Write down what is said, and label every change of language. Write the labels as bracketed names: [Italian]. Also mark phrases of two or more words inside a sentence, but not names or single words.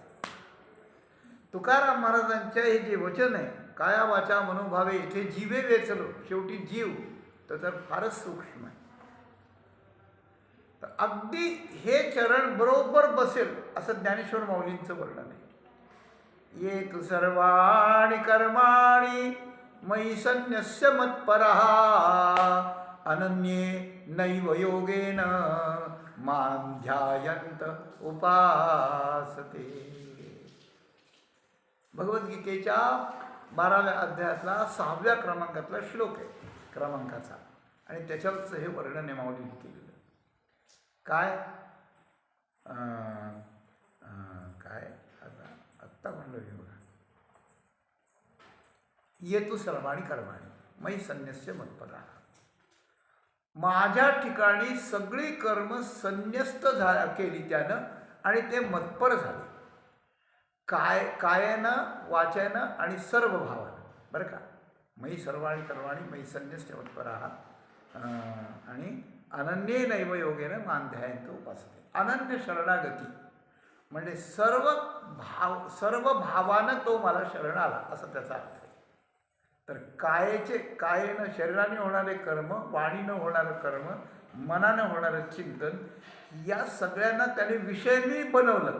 [Marathi] तुकाराम महाराजांच्या हे जे वचन आहे, काया वाचा मनोभावे इथे जीवे वेचलो, शेवटी जीव तर फारच सूक्ष्म आहे. तर अगदी हे चरण बरोबर बसेल असं ज्ञानेश्वर माऊलींचं वर्णन आहे. [Sanskrit] ये तु सर्वाणि कर्माणि मयि संन्यस्य मत्परः अनन्ये नैव योगेन मां ध्यायन्त उपासते. [Marathi] भगवद्गीतेच्या 12व्या अध्यायातला 6व्या क्रमांकातला श्लोक आहे, क्रमांकाचा, आणि त्याच्यावरचं हे वर्णन आहे माऊलींनी केलेलं. काय काय आत्ता म्हणलं हे बघा, [Sanskrit] ये तू सर्वाणि कर्माणि मयि संन्यस्य मत्परः. [Marathi] माझ्या ठिकाणी सगळी कर्म संन्यस्त केली त्यानं आणि ते मत्पर झाले. कायेनं, वाचेनं आणि सर्व भावानं, बरं का. [Sanskrit] मयि सर्वाणि कर्माणि मयि संन्यस्य मत्परः आणि अनन्ये नैव योगेन मां ध्यायन्त उपासते. [Marathi] अनन्य शरणागती म्हणजे सर्व भावानं तो मला शरण आला असं त्याचा अर्थ आहे. तर कायेनं शरीराने होणारे कर्म, वाणीनं होणारं कर्म, मनानं होणारं चिंतन, या सगळ्यांना त्याने विषय मी बनवलं.